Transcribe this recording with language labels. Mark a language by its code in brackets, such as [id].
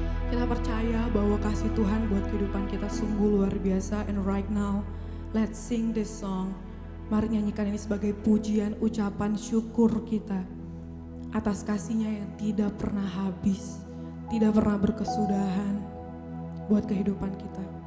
[id] Kita percaya bahwa kasih Tuhan buat kehidupan kita sungguh luar biasa. [en] And right now, let's sing this song. [id] Mari nyanyikan ini sebagai pujian, ucapan syukur kita atas kasihnya yang tidak pernah habis, tidak pernah berkesudahan buat kehidupan kita.